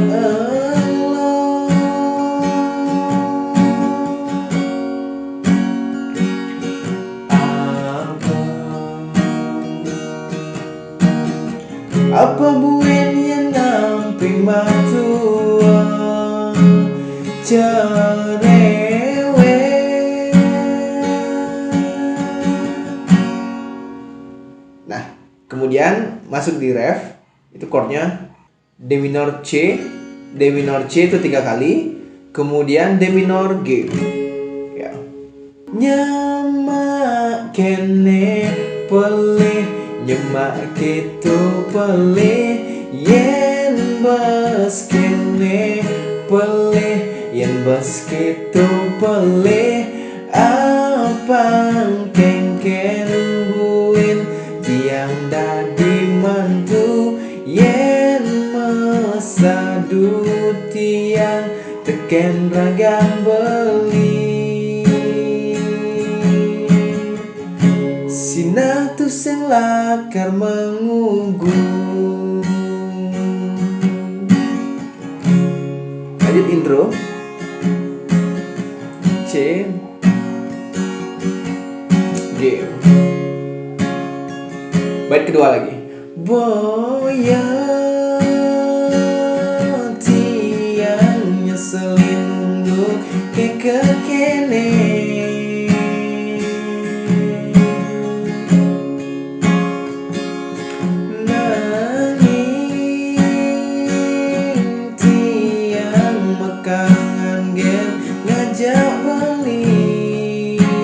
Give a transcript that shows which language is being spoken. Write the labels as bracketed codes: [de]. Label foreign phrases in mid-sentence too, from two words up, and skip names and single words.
[ban] apa buen yang nampi matua cerewet. [id] Nah, kemudian masuk di ref, itu chordnya D minor C. D minor C itu 3 kali. Kemudian D minor G. Ya. [ban] Nyamak kene pelih, nyemak gitu pelih, yen bas kene pelih, yen bas gitu pelih, apang kengken buin tiang dadi mantu, yen mesadu tiang teken ragam beli. Sinah tu sing lakar mengunggu. [id] Lanjut intro. C G. Bait kedua lagi. [ban] Boya tiang nyeselin nunggu kekene, nanging tiang mekangan gen ngajak beli,